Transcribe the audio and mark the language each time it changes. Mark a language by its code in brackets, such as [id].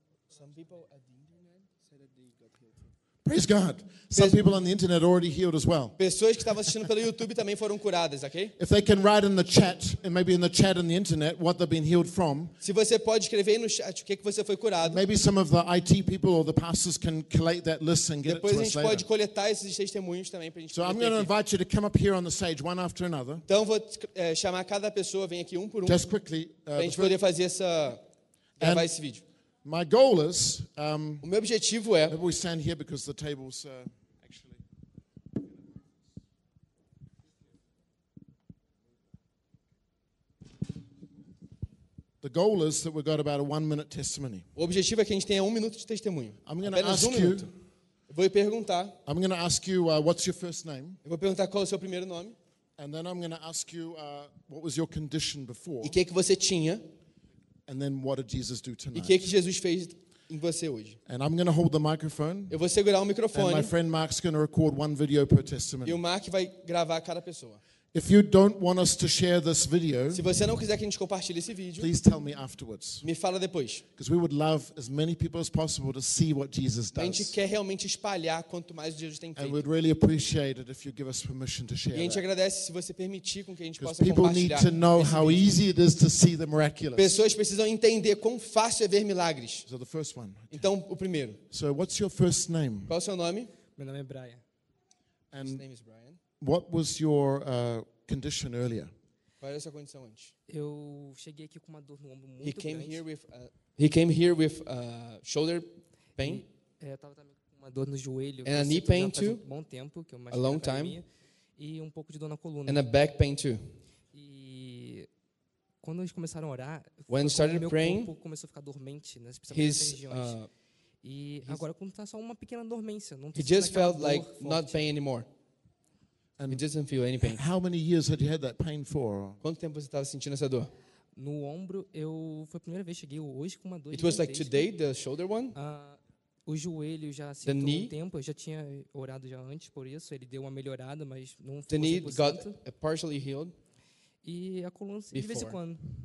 [en] some people at the internet said that they got healed. Praise God. Some people on the internet already healed as well. [pt] Pessoas que estavam assistindo pelo YouTube também foram curadas, okay? [en] If they can write in the chat, and maybe in the chat on the internet, what they've been healed from. [pt] Se você pode escrever aí no chat o que você foi curado. [en] Maybe some of the IT people or the pastors can collate that list and get it to us later. [pt] Depois a gente pode coletar esses testemunhos também pra gente. [en] So I'm going to invite you to come up here on the stage one after another. [pt] Então vou chamar cada pessoa, vem aqui um por um. [en] Just quickly. [pt] Pra gente poder fazer essa gravar esse vídeo. [en] My goal is. [pt] O meu objetivo é. [en] Maybe we stand here because the tables. The goal is that we've got about a 1 minute testimony. [pt] O objetivo é que a gente tenha um minuto de testemunho. [en] I'm going to ask you. [pt] Vou perguntar. [en] I'm going to ask you what's your first name. [pt] Eu vou perguntar qual é o seu primeiro nome. [en] And then I'm going to ask you what was your condition before. [pt] E o que é que você tinha? [en] And then what did Jesus do tonight? [pt] E o que é que Jesus fez em você hoje? [en] And I'm going to hold the microphone. [pt] Eu vou segurar o microfone. [en] And my friend Mark's going to record one video per testimony. [pt] E o Mark vai gravar cada pessoa. [en] If you don't want us to share this video, [pt] se você não quiser que a gente compartilhe esse vídeo, [en] please tell me afterwards. [pt] Me fala depois. [en] Because we would love as many people as possible to see what Jesus does. [pt] A gente quer realmente espalhar quanto mais Jesus tem feito. [en] And we'd really appreciate it if you give us permission to share. [pt] E a gente agradece se você permitir com que a gente possa compartilhar. [en] People need to know how easy it is to see the miraculous. [pt] Pessoas precisam entender quão fácil é ver milagres. [en] So the first one. Okay. [pt] Então o primeiro. [en] So what's your first name? [pt] Qual é o seu nome? Meu nome é Brian. [en] And his name is Brian. What was your condition earlier? [pt] Qual era a sua condição antes? Eu cheguei aqui com uma dor no ombro muito [en] he came [pt] grande. [en] Here with he came here with shoulder pain. [pt] Eu estava também com uma dor no joelho. [en] And a knee pain [pt] faz [en] too. [pt] Um bom tempo, que eu [en] a long time. [pt] E um pouco de dor na coluna. [en] And a back pain too. [pt] E quando eles começaram a orar, [en] when started [pt] meu [en] praying, [pt] corpo começou a ficar dormente, né, especialmente nas regiões. E agora quando está só uma pequena dormência, não [en] he just felt like not pain anymore. And it doesn't feel any pain. How many years had you had that pain for? [pt] Quanto tempo você estava sentindo essa dor? No ombro, eu foi a primeira vez cheguei hoje com uma dor. [en] It was like today, the shoulder one. [pt] O joelho já sentiu um tempo. Eu já tinha orado já antes por isso. Ele deu uma melhorada, mas não foi 100%. [en] The knee got partially healed. [pt] E a coluna de vez em quando.